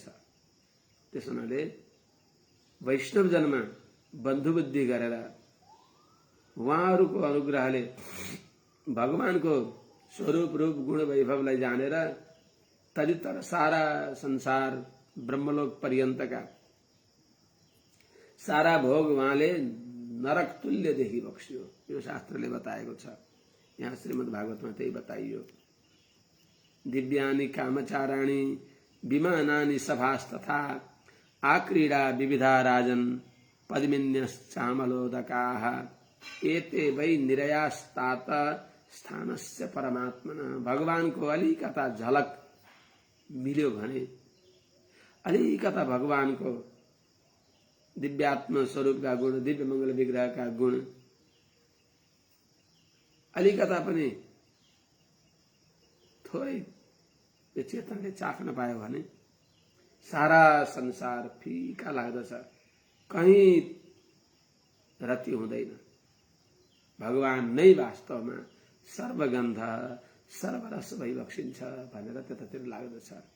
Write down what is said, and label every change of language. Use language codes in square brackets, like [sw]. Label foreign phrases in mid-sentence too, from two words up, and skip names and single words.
[ne] त्यसो हुनाले वैष्णव जनमा बन्धु बुद्धि गरेर उहाँहरूको अनुग्रहले भगवानको स्वरूप रूप गुण वैभवलाई जानेर तदितर सारा संसार ब्रह्मलोक पर्यन्तका सारा भोग उहाँले नरक तुल्य देखि बक्स्यो। यो शास्त्रले बताएको छ। यहाँ श्रीमद् भागवतमा त्यही बताइयो। [sa] दिव्यानि कामचाराणि विमानानि सभास्तथा आक्रीडा विविधा राजन पद्मिन्यश्चामलोदकाः एते वै निरयास्तात स्थानस्य परमात्मन। [ne] भगवानको अलिकता झलक मिल्यो भने, अलिकता भगवानको दिव्यात्म स्वरूपका गुण, दिव्य मंगल विग्रहका गुण अलिकता पनि थोरै यो चेतनले चाख्न पायो भने सारा संसार फीका लाग्दछ, कहीं रति हुँदैन। भगवान नै वास्तवमा सर्वगन्ध सर्वरस भइबक्सिन्छ भनेर त्यतातिर लाग्दछ।